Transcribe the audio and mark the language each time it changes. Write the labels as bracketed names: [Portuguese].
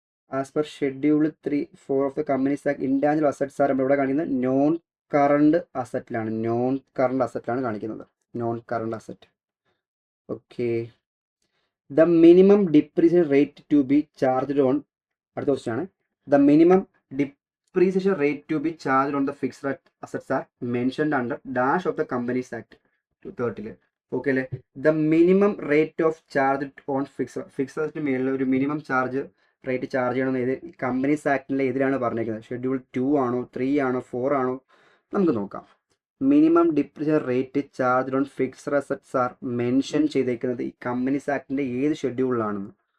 [English] as per schedule 3(4) of the Companies Act, intangible assets are [Malayalam] ഇവിടെ കാണിക്കുന്നത് non current അസറ്റിലാണ്. Non current അസറ്റിലാണ് കാണിക്കുന്നത്. Non current asset. Okay, [English] the minimum depreciation rate to be charged on, [Malayalam] അടുത്ത question ആണ്. [English] The minimum depreciation rate to be charged on the fixed assets are mentioned under dash of the Companies Act 2013. Okay, the minimum rate of charge on fixed asset [Malayalam] മേലുള്ള ഒരു minimum charge rate charge ചെയ്യണമെന്ന് ഏത് companies ആക്ടിൻ്റെ എതിരാണ് പറഞ്ഞിരിക്കുന്നത്? Schedule 2 ആണോ 3 ആണോ 4 ആണോ? നമുക്ക് നോക്കാം. [English] minimum depreciation rate charge on fixed assets are [Malayalam] mention ചെയ്തേക്കുന്നത് ഈ കമ്പനീസ് ആക്ടിൻ്റെ ഏത് ഷെഡ്യൂളിലാണെന്ന്.